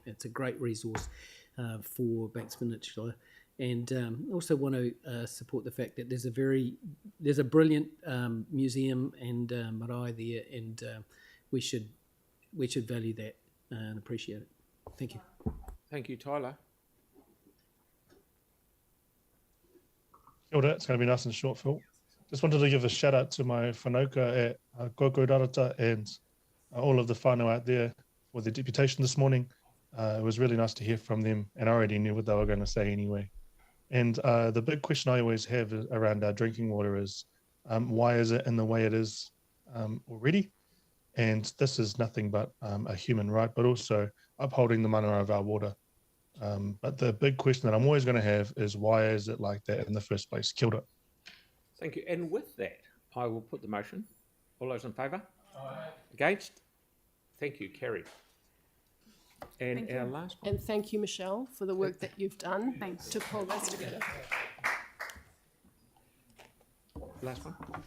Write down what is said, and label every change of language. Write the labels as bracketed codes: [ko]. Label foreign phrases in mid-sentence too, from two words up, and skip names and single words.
[en] It's a great resource for Banks Peninsula, and also want to support the fact that there's a brilliant museum and marae there, and we should value that and appreciate it. Thank you. Thank you, Tyler. [mi] Kia ora, [en] it's going to be nice and short, Phil. Just wanted to give a shout out to my whanauka at Kokorarata and all of the whānau out there for the deputation this morning. It was really nice to hear from them, and I already knew what they were going to say anyway. And the big question I always have around our drinking water is why is it in the way it is already? And this is nothing but a human right, but also upholding the mana of our water. But the big question that I'm always going to have is why is it like that in the first place? [mi] Kia ora. [en] Thank you. And with that, I will put the motion. All those in favour? Aye. Against? Thank you. Carried. And Thank our you. last one. And thank you, Michelle, for the work that you've done to pull this together. Last one.